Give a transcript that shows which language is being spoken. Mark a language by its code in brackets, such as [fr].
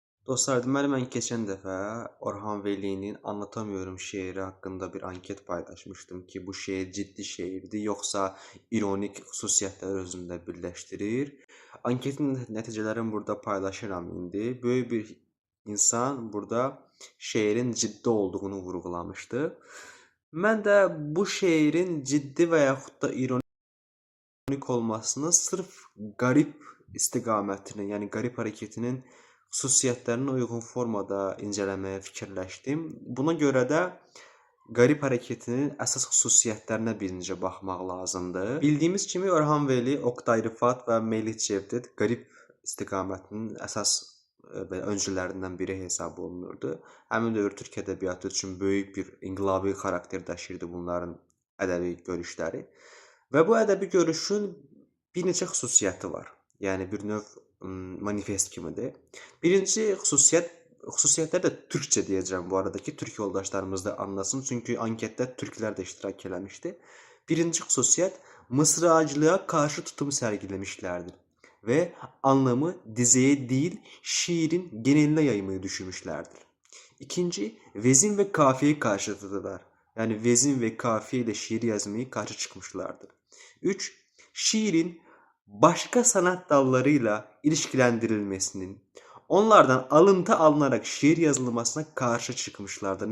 [az] Dostlar, deməli mən keçən dəfə Orhan Veli'nin Anlatamıyorum şeiri haqqında bir anket paylaşmışdım ki, bu şeir ciddi şeirdir, yoxsa ironik xüsusiyyətləri özündə birləşdirir. Anketin nəticələrini burada paylaşıram indi. Böyük bir insan burada şeirin ciddi olduğunu vurğulamışdı. Mən də bu şeirin ciddi və yaxud da ironik olmasını sırf qarib istiqamətinin, yəni qarib hərəkətinin xüsusiyyətlərinə uyğun formada incələməyə fikirləşdim. Buna görə də qarib hərəkətinin əsas xüsusiyyətlərinə birinci baxmaq lazımdır. Bildiyimiz kimi Orhan Veli, Oqtay Rıfat və Melih Cevdet qarib istiqamətinin əsas belə öncülərindən biri hesab olunurdu. Həmin dövr Türk ədəbiyyatı üçün böyük bir inqilabi xarakter daşıyırdı bunların ədəbi görüşləri. Və bu ədəbi görüşün bir neçə xüsusiyyəti var. Yəni bir növ manifest kimidir. Birinci xüsusiyyətləri də türkcə deyəcəm bu arada ki, türk yoldaşlarımız da anlasın. Çünki anketdə türklər də iştirak eləmişdi. Birinci xüsusiyyət mısracılığa qarşı tutum sərgiləmişlərdir və anlamı dizəyə deyil, [tr] şiirin geneline yaymayı düşünmüşlərdir. İkinci, vezin ve kafiye karşıtıdılar. Yani vezin ve kafiye ile şiir yazmayı karşı çıkmışlardır. 3. Şiirin başka sanat dallarıyla ilişkilendirilmesinin, onlardan alıntı alınarak şiir yazılmasına karşı çıkmışlardır.